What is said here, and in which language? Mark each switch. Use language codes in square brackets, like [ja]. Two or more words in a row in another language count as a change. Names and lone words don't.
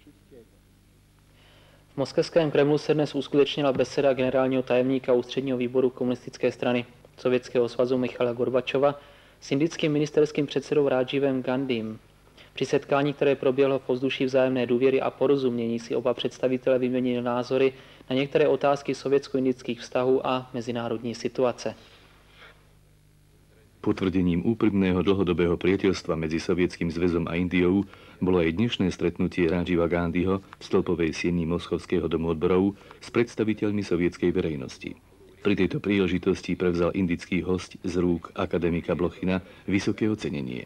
[cs] V moskevském Kremlu se dnes uskutečnila beseda generálního tajemníka ústředního výboru komunistické strany Sovětského svazu Michaila Gorbačova s indickým ministerským předsedou Rádžívem Gandhim. Při setkání, které proběhlo v ovzduší vzájemné důvěry a porozumění, si oba představitelé vyměnili názory na některé otázky sovětsko-indických vztahů a mezinárodní situace. [sk] Potvrdením úprimného dlhodobého priateľstva medzi Sovietským zväzom a Indiou bolo aj dnešné stretnutie Rádživa Gandhiho v stĺpovej sieni Moskovského domu odborov s predstaviteľmi sovietskej verejnosti. Pri tejto príležitosti prevzal indický hosť z rúk akademika Blochina vysoké ocenenie.